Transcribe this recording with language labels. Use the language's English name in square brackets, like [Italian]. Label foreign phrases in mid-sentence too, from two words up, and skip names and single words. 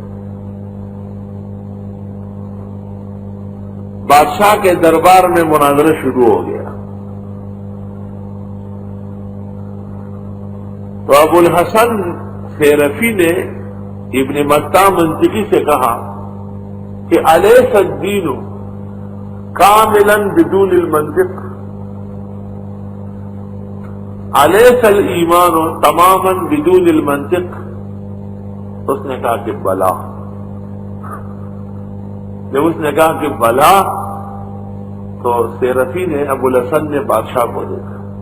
[Urdu] بادشاہ کے دربار میں مناظرہ شروع ہو گیا. تو ابو الحسن سیرفی نے ابن متہ منطقی سے کہا کہ [Arabic] الیس الدین کاملا بدون المنطق، الیس الایمان تماما بدون المنطق. [Urdu] اس نے کہا کہ بلا. جب اس نے کہا کہ بلا تو سیرفی نے ابو الحسن نے بادشاہ کو دیکھا.